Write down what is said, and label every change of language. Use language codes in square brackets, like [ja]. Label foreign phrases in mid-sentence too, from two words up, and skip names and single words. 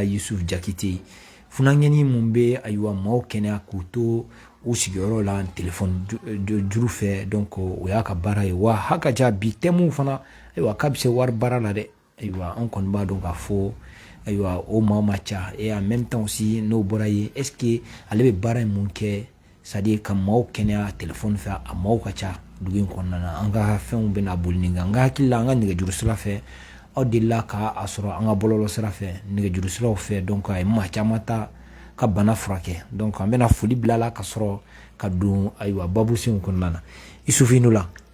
[bm] Yusuf Jakite funangɛni mun bɛ ayiwa maaw kɛnɛya k'u to u sigiyɔrɔ la téléphone juru fɛ donc o y'a ka baara ye wa hakaja bi thème fana ayiwa k'a bɛ se wari baara la dɛ ayiwa an kɔni b'a dɔn k'a fɔ ayiwa o maa ma ca [fr] et en même temps aussi [bm] n'o bɔra ye [fr] est ce que [bm] ale bɛ baara in mun kɛ [fr] c'est à dire [bm] ka maaw kɛnɛya téléphone fɛ a maaw ka ca dugu in kɔnɔna na an ka fɛnw bɛna boli nin kan n ka hakili la an ka nɛgɛjuru sira fɛ aw delila k'a sɔrɔ an ka bɔlɔlɔ sira fɛ nɛgɛjuru siraw fɛ donc a ye maa caman ta ka bana furakɛ donc an bɛna foli bila la ka sɔrɔ ka don ayiwa babusenw kɔnɔna na Isufinu la